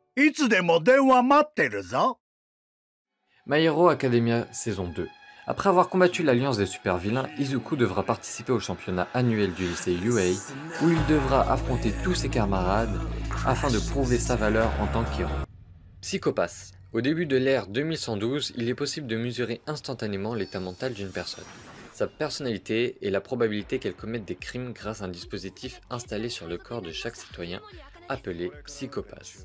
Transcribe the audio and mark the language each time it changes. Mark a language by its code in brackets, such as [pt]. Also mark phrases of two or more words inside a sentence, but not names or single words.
[ja] いつでも電話待ってるぞ。 [fr] My Hero Academia saison 2. Après avoir combattu l'alliance des super vilains, Izuku devra participer au championnat annuel du lycée UA, où il devra affronter tous ses camarades afin de prouver sa valeur en tant qu'héros. Psychopath. Au début de l'ère 2112, il est possible de mesurer instantanément l'état mental d'une personne, sa personnalité et la probabilité qu'elle commette des crimes grâce à un dispositif installé sur le corps de chaque citoyen, appelé Psychopath.